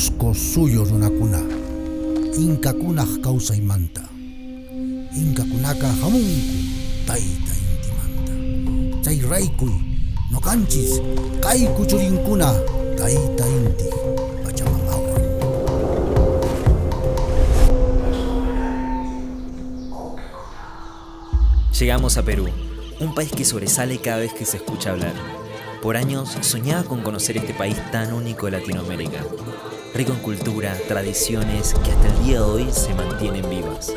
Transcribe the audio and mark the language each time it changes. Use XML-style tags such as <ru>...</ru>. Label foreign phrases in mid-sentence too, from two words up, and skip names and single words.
<qu>suyo runakuna, inkakunaq kawsaymanta. Inkakunaka hamunku tayta intimanta. Chay raykuy noqanchis kay kuchurinkuna tayta inti pachamamawan.</qu> <es>Llegamos a Perú, un país que sobresale cada vez que se escucha hablar. Por años soñaba con conocer este país tan único de Latinoamérica, rico en cultura, tradiciones que hasta el día de hoy se mantienen vivas.</es>